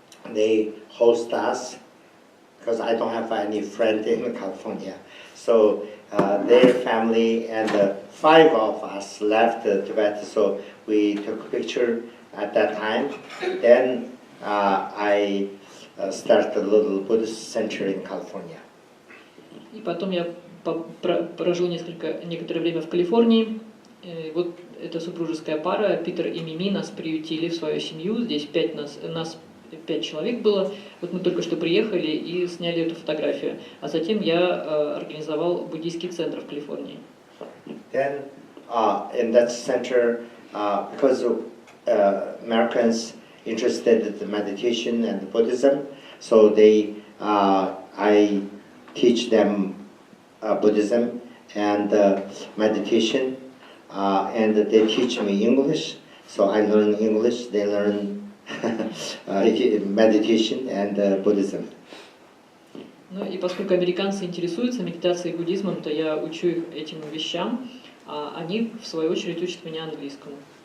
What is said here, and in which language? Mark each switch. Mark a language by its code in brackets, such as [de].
[en] They host us, because I don't have any friend in California. So their family and 5 of us left Tibet, so we took a picture at that time. Then I started a little Buddhist center in California. [ru] И потом я прожил некоторое время в Калифорнии. Вот эта супружеская пара, Питер и Мими, нас приютили в свою семью. Здесь 5 человек было. Вот мы только что приехали и сняли эту фотографию. А затем я организовал буддийский центр в Калифорнии. [en] Then in that center, because Americans interested in the meditation and Buddhism, so I teach them Buddhism and meditation, and they teach me English. So I learn English, they learn meditation and Buddhism. [ru] Ну и поскольку американцы интересуются медитацией и буддизмом, то я учу их этим вещам, а они, в свою очередь, учат меня английскому.